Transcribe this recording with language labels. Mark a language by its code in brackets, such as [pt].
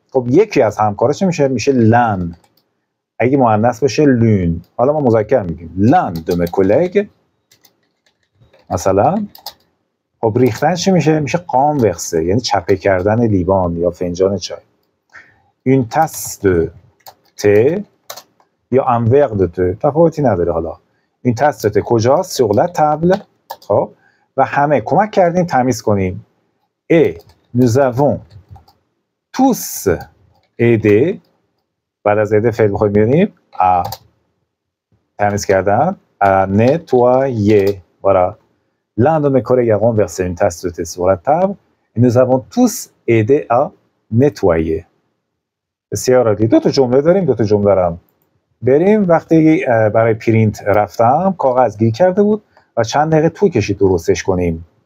[fa] خب یکی از همکارا چه میشه؟ میشه لن. اگه مؤنث بشه لون. حالا ما مذکر میگیم لن دو مه کولگ مثلا. خب ریختن چی میشه؟ میشه قام ورسه، یعنی چپه کردن لیوان یا فنجان چای. [fr] une tasse de thé یا un verre de thé [fa] تفاوتی نداره. حالا این [fr] tasse de thé [fa] کجاست؟ [fr] sur la table. [fa] خب و همه کمک کردیم تمیز کنیم. [fr] et nous avons tous aidé. [fa] بعد از aider فعل بخوایم بیاریم à تمیز کردن، à nettoyer. [fr] voilà. L'un de mes collègues a renversé une tasse de thé sur la table et nous avons tous aidé à nettoyer. [fa] بسیار عالی. دو تا جمله داریم، دو تا جمله دارم. بریم. وقتی برای پرینت رفتم کاغذ گیر کرده بود و چند دقیقه طول کشید درستش کنیم.